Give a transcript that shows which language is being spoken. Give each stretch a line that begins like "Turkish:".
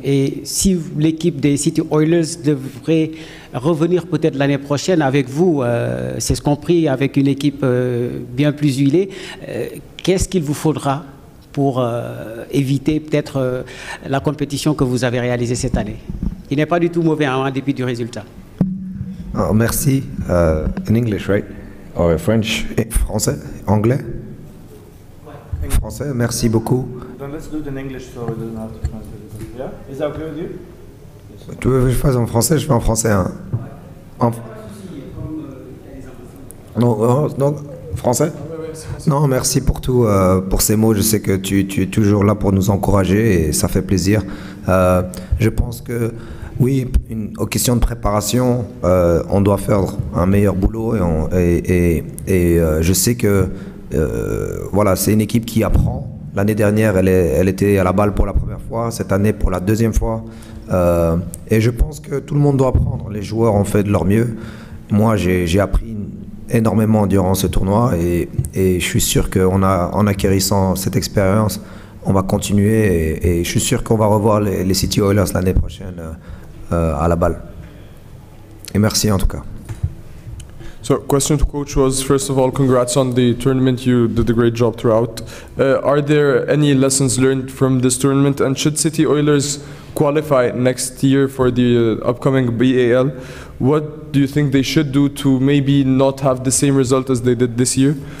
French: Et si l'équipe des City Oilers devrait revenir peut-être l'année prochaine avec vous, c'est ce compris, avec une équipe bien plus huilée, qu'est-ce qu'il vous faudra pour éviter peut-être la compétition que vous avez réalisée cette année? Il n'est pas du tout mauvais en dépit du résultat. Oh, merci.
English: In English, right? Or French?
French: Français? Anglais? Français, merci beaucoup.
English: Then let's do it in English so it doesn't have to translate it. Yeah? Is that okay with you?
French: Tu veux que je fasse en français? Je fais en français. Hein. Non, français? Non, merci pour tout, pour ces mots. Je sais que tu es toujours là pour nous encourager et ça fait plaisir. Je pense que, oui, aux questions de préparation, on doit faire un meilleur boulot et je sais que voilà, c'est une équipe qui apprend. L'année dernière, elle était à la balle pour la première fois, cette année pour la deuxième fois. Et je pense que tout le monde doit apprendre. Les joueurs ont fait de leur mieux. Moi, j'ai appris énormément durant ce tournoi et je suis sûr qu'en acquérissant cette expérience, on va continuer et je suis sûr qu'on va revoir les City Oilers l'année prochaine à la balle. Et merci en tout cas.
English: So, question to coach was, first of all, congrats on the tournament. You did a great job throughout. Are there any lessons learned from this tournament, and should City Oilers qualify next year for the upcoming BAL, what do you think they should do to maybe not have the same result as they did this year?